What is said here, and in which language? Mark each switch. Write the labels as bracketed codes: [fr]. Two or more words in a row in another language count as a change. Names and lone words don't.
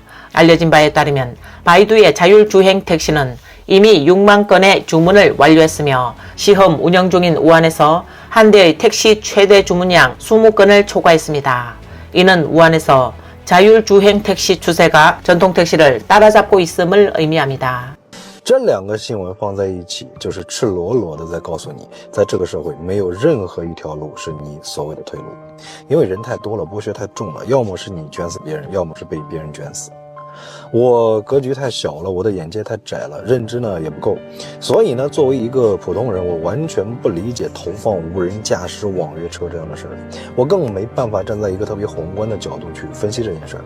[ko] 알려진 바에 따르면 바이두의 자율주행 택시는 이미 6만 건의 주문을 완료했으며 시험 운영 중인 우한에서 한 대의 택시 최대 주문량 20건을 초과했습니다. 이는 우한에서 자율주행 택시 추세가 전통 택시를 따라잡고 있음을 의미합니다. [zh] 这两个新闻放在一起，就是赤裸裸的在告诉你，在这个社会没有任何一条路是你所谓的退路，因为人太多了，剥削太重了，要么是你卷死别人，要么是被别人卷死。我格局太小了，我的眼界太窄了，认知呢也不够，所以呢，作为一个普通人，我完全不理解投放无人驾驶网约车这样的事儿，我更没办法站在一个特别宏观的角度去分析这件事儿。